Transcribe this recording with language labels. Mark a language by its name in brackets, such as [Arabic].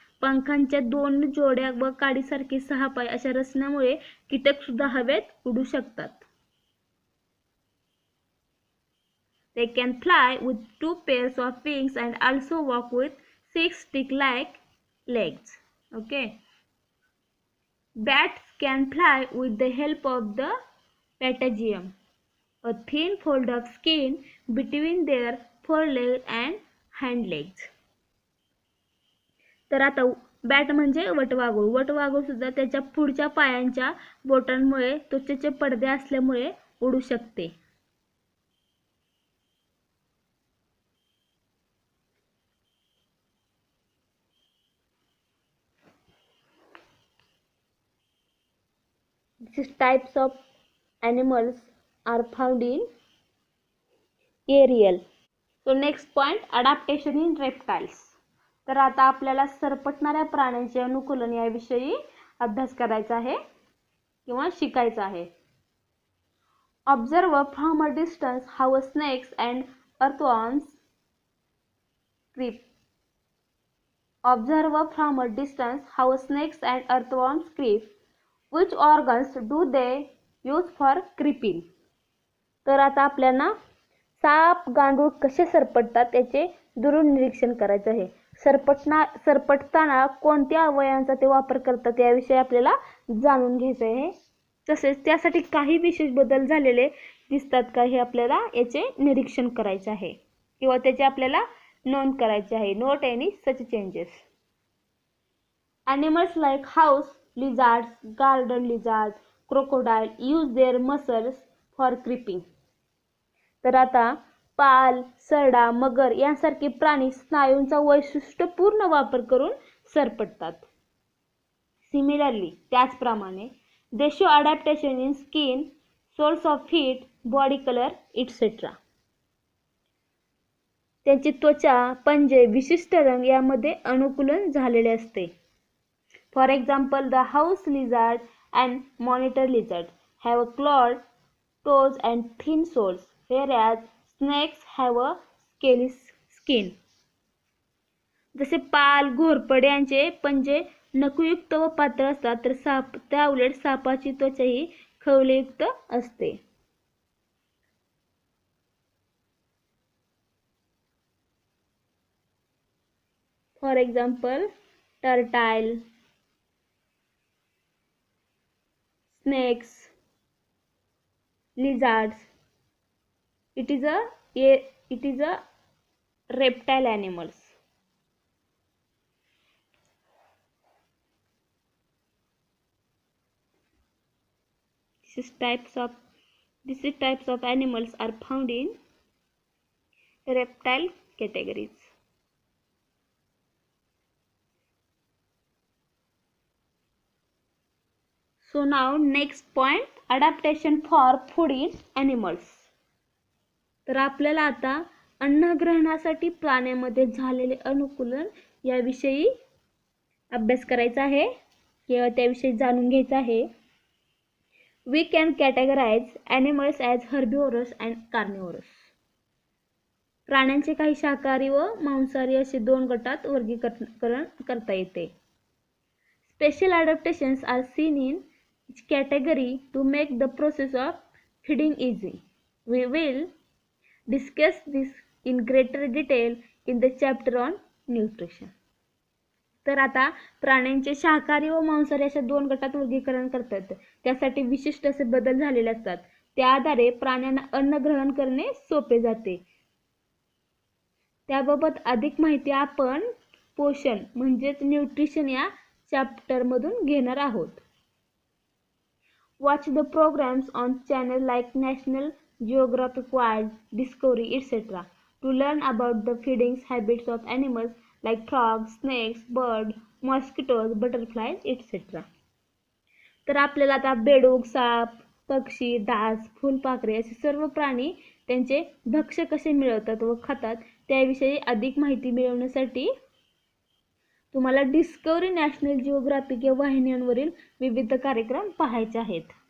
[Marathi] पंखांच्या 2 जोड्या व काडीसारखे 6 पाय अशा रचनेमुळे कीटक सुद्धा हवेत उडू शकतात. [English] They can fly with 2 pairs of wings and also walk with 6 stick-like legs. Okay. Bats can fly with the help of the patagium, a thin fold of skin between their foreleg and hind legs. [Marathi] तर आता bat म्हणजे वटवाघूळ. वटवाघूळ सुद्धा त्याच्या पुढच्या पायांच्या बोटांमुळे त्वचेचे पडदे असल्यामुळे उडू शकते. [English] These types of animals are found in aerial. So next point, adaptation in reptiles. [Marathi] तर आता आपल्याला सरपटणाऱ्या प्राण्यांचे अनुकूलन याविषयी अभ्यास करायचा आहे किंवा शिकायचा आहे. [English] Observe from a distance how snakes and earthworms creep. Observe from a distance how snakes and earthworms creep. Which organs do they use for creeping? [Marathi] तर आता आपल्याला साप गांडूळ कसे सरपटतात त्याचे दुरून निरीक्षण करायचे आहे. सरपटताना कोणत्या अवयवांचा ते वापर करतात याविषयी आपल्याला जाणून घ्यायचे आहे. तसेच त्यासाठी काही विशेष बदल झालेले दिसतात का हे आपल्याला याचे निरीक्षण करायचे आहे किंवा त्याचे आपल्याला नोंद करायचे आहे. [English] Note any such changes. Animals like house lizards, garden lizards, crocodile use their muscles for creeping. [Marathi] तर आता पाल, सरडा, मगर यांसारखे प्राणी स्नायूंचा वैशिष्ट्यपूर्ण वापर करून सरपटतात. [English] Similarly, [Marathi] त्याचप्रमाणे [English] they show adaptation in skin, soles of feet, body color, etc. [Marathi] त्यांची त्वचा, पंजे, विशिष्ट रंग यामध्ये अनुकूलन झालेले असते. [English] For example, the house lizard and monitor lizard have clawed toes and thin soles, whereas snakes have a scaly skin. [Marathi] जसे पाल, घोरपडे यांचे पंजे नखयुक्त व पातळ असतात, तर त्या उलट सापाची त्वचा ही खवलेयुक्त असते. [English] For example, turtle, snakes, lizards. It is a reptile animals. These types of animals are found in reptile categories. So now next point, adaptation for food in animals. [Marathi] तर आपल्याला आता अन्नग्रहणासाठी प्राण्यांमध्ये झालेले अनुकूलन याविषयी अभ्यास करायचा आहे किंवा त्याविषयी जाणून घ्यायचा आहे. [English] We can categorize animals as herbivorous and carnivorous. [Marathi] प्राण्यांचे काही शाकाहारी व मांसाहारी असे 2 गटात वर्गीकरण करता येते. [English] Special adaptations are seen in each category to make the process of feeding easy. We will discuss this in greater detail in the chapter on nutrition. [Marathi] तर आता प्राण्यांचे शाकाहारी व मांसाहारी अशा 2 गटात वर्गीकरण करतात. त्यासाठी विशिष्ट असे बदल झालेले असतात. त्या आधारे प्राण्यांना अन्न ग्रहण करणे सोपे जाते. त्याबाबत अधिक माहिती आपण पोषण म्हणजेच न्यूट्रिशन या चॅप्टर मधून घेणार आहोत. [English] Watch the programs on channel like National Geographic Wild, Discovery, etc. to learn about the feeding habits of animals like frogs, snakes, birds, mosquitoes, butterflies, etc. [Marathi] तर आपल्याला आता बेडूक, साप, पक्षी, डास, फुलपाखरे असे सर्व प्राणी त्यांचे भक्ष्य कसे मिळवतात व खातात त्याविषयी अधिक माहिती मिळवण्यासाठी तुम्हाला डिस्कवरी, नॅशनल जिओग्राफिक या वाहिन्यांवरील विविध कार्यक्रम पाहायचे आहेत.